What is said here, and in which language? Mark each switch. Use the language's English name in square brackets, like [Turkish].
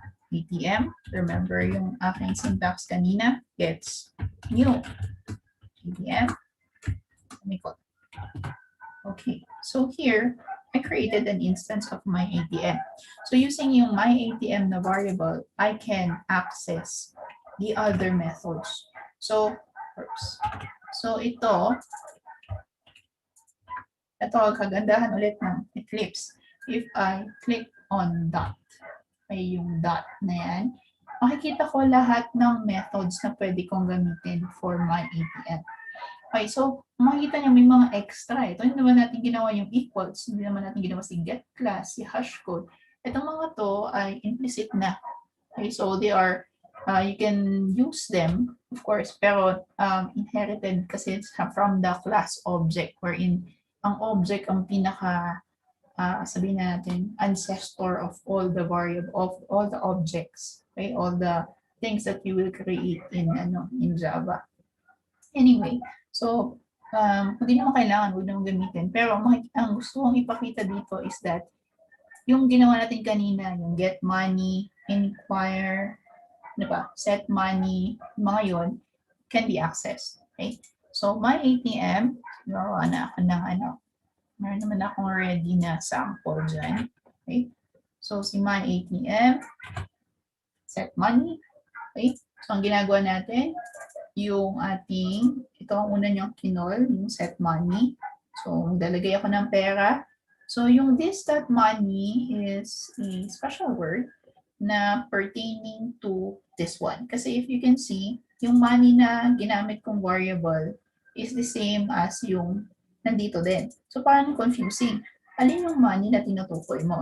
[English] ATM, remember yung aking syntax kanina, gets new. ATM, okay, so here, I created an instance of my ATM. So using yung my ATM na variable, I can access the other methods. [Filipino] So, ito kagandahan ulit ng Eclipse. [English] If I click on dot, ay yung dot na yan, [Filipino] makikita ko lahat ng methods na pwede kong gamitin [English] for my ATM. [Filipino] Okay, so makikita niyo may mga extra. Ito hindi naman natin ginawa yung equals, hindi naman natin ginawa si get class, si hash code. Itong mga to ay implicit na. [English] Okay, so they are, you can use them, of course, pero inherited kasi from the class object, wherein [Filipino] ang object ang pinaka sabihin natin [English] ancestor of all the variable of all the objects, okay, all the things that you will create in Java. [Filipino] Anyway, so hindi naman kailangan, huwag naman gamitin, pero ang gusto kong ipakita dito is that yung ginawa natin kanina, yung get money, inquire, set money, mga yon [English] can be accessed. [Filipino] Okay? So, my ATM, gawa na ako ng meron naman akong ready na sample dyan. Okay? So, si my ATM, set money. Okay? So, ang ginagawa natin, yung ating, ito ang una niyang kinol, yung set money. So, dalagay ako ng pera. [English] So, yung this.money is a special word na pertaining to this one. Kasi if you can see, yung money na ginamit kong variable is the same as yung nandito din. [Filipino] So, parang confusing. Alin yung money na tinutukoy mo?